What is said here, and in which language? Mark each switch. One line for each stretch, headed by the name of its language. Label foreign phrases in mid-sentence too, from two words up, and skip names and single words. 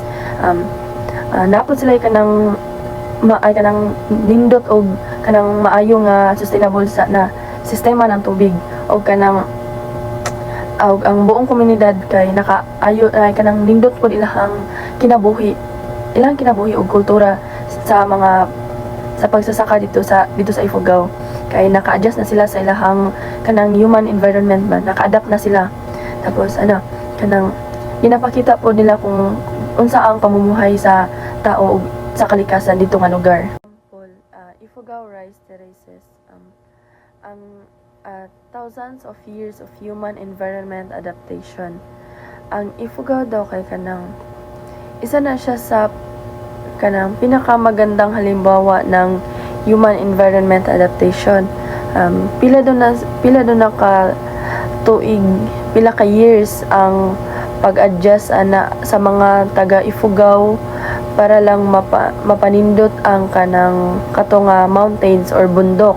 Cebuano: Napod sila kanang nindot og kanang maayo nga sustainable na
Filipino: sistema ng tubig
Cebuano: og ang buong komunidad kay nakaayo kanang nindot pod ilang kinabuhi og kultura sa pagsasaka dito sa Ifugao kay naka-adjust na sila sa ilahang kanang
English: human environment
Cebuano: ba, naka-adapt na sila.
Filipino: Tapos kanang ginapakita po nila kung unsa ang pamumuhay sa tao sa kalikasan dito nga lugar. Ifugao rice terraces.
English: Thousands of years of human environment adaptation.
Filipino: Ang Ifugao daw kay kanang isa na siya sa kanang pinakamagandang halimbawa ng
English: human environment adaptation.
Cebuano: Pila do na ka tuig, pila ka years ang pag-adjust sa mga taga Ifugao para lang mapanindot ang katong mountains or bundok.